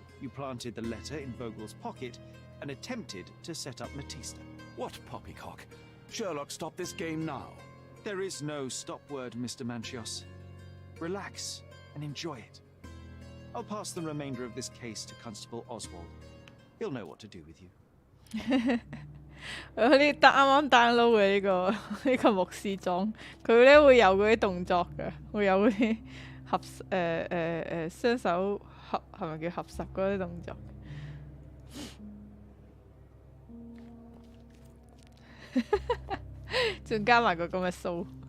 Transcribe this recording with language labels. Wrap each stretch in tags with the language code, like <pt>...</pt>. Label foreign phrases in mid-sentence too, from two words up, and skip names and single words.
<en>You planted the letter in Vogel's pocket and attempted to set up Matista. What poppycock? Sherlock, stop this game now. There is no stop word, Mr. Manchios. Relax and enjoy it. I'll pass the remainder of this case to Constable Oswald. He'll know what to do with you.</en> <yue>我呢啱啱 download 嘅呢個牧師裝，佢咧會有嗰啲動作嘅，會有嗰啲雙手合係咪叫合十嗰啲動作？仲加埋個咁嘅鬚。</yue>